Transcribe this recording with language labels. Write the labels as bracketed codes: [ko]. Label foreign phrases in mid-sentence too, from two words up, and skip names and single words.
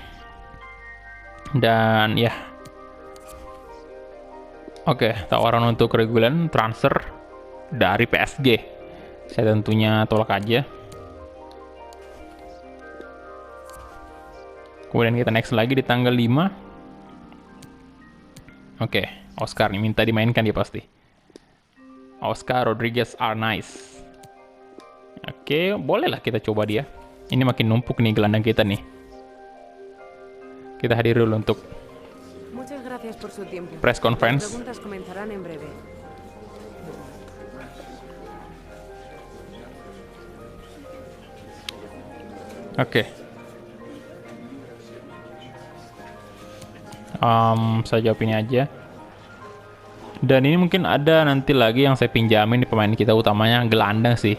[id] Dan ya, oke, tawaran untuk regulan transfer dari PSG. Saya tentunya tolak aja. Kemudian kita next lagi di tanggal 5. Oke, Oscar nih minta dimainkan dia pasti. [en] Oscar Rodriguez are nice. [id] Oke, bolehlah kita coba dia. Ini makin numpuk nih gelandang kita nih. Kita hadir dulu untuk [es] Muchas gracias por su tiempo. [en] press conference. [es] Las preguntas comenzarán en breve. [id] Oke. Saya jawab ini aja. Dan ini mungkin ada nanti lagi yang saya pinjamin di pemain kita, utamanya gelandang sih.